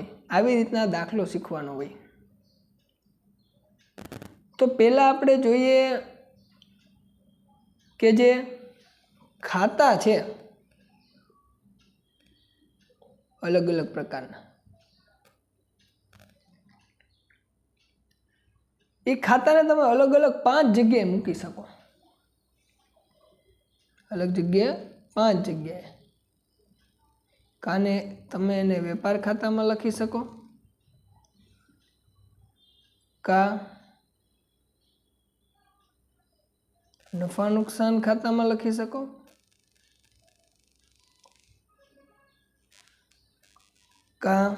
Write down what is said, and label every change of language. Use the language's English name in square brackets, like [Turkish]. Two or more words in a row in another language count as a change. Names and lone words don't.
[Gujarati] આવી રીતના દાખલો શીખવાનો હોય. તો પહેલા આપણે જોઈએ કે જે ખાતા છે અલગ અલગ પ્રકારના, એ ખાતાને તમે અલગ અલગ 5 જગ્યાએ મૂકી શકો। અલગ જગ્યાએ 5 જગ્યાએ કાં તમે એને વેપાર ખાતામાં લખી શકો, કાં નફા નુકસાન ખાતામાં લખી શકો, કાં नफा नुकसान खाता में लखी शको, का